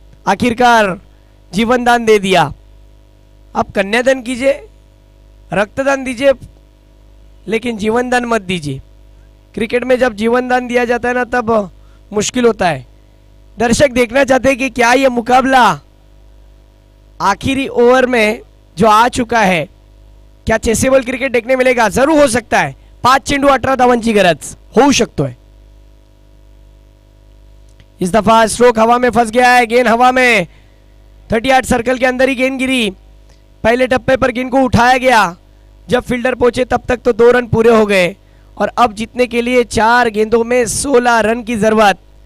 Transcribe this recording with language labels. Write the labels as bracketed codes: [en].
[hi] आखिरकार जीवन दान दे दिया. आप कन्यादान कीजिए, रक्तदान दीजिए, लेकिन जीवन दान मत दीजिए. क्रिकेट में जब जीवन दान दिया जाता है ना तब मुश्किल होता है. दर्शक देखना चाहते हैं कि क्या ये मुकाबला आखिरी ओवर में जो आ चुका है क्या चेसेबल क्रिकेट देखने मिलेगा? जरूर हो सकता है. [mr] 5 चेंडू 18 धावांची गरज होऊ शकतोय. [hi] इस दफा स्ट्रोक हवा में फंस गया है. गेंद हवा में 38 सर्कल के अंदर ही गेंद गिरी. पहले टप्पे पर गेंद को उठाया गया. जब फील्डर पहुंचे तब तक तो 2 रन पूरे हो गए और अब जीतने के लिए 4 गेंदों में 16 रन की जरूरत.